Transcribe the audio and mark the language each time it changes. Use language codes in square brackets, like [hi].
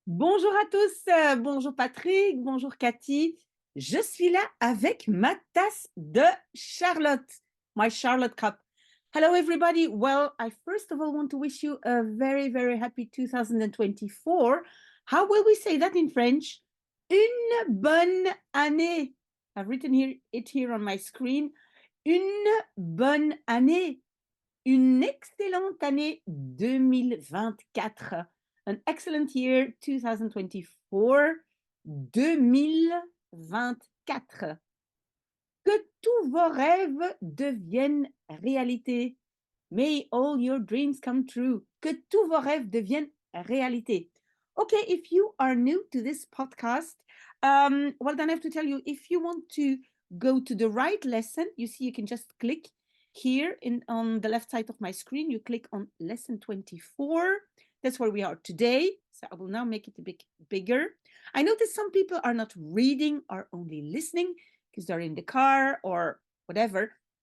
[fr] Bonjour à tous, bonjour Patrick, bonjour Cathy. Je suis là avec ma tasse de Charlotte, [en] my Charlotte cup. Hello everybody. Well, I first of all want to wish you a very, very happy 2024. How will we say that in French? [fr] Une bonne année. [en] I've written it here on my screen. [fr] Une bonne année. Une excellente année 2024. [en] An excellent year 2024. 2024. [fr] Que tous vos rêves deviennent réalité. [en] May all your dreams come true. [fr] Que tous vos rêves deviennent réalité. [en] Okay, if you are new to this podcast, well, then I have to tell you, if you want to go to the right lesson, you see, you can just click here on the left side of my screen. You click on lesson 24. That's where we are today. So I will now make it a bit bigger. I notice some people are not reading, are only listening because they're in the car or whatever.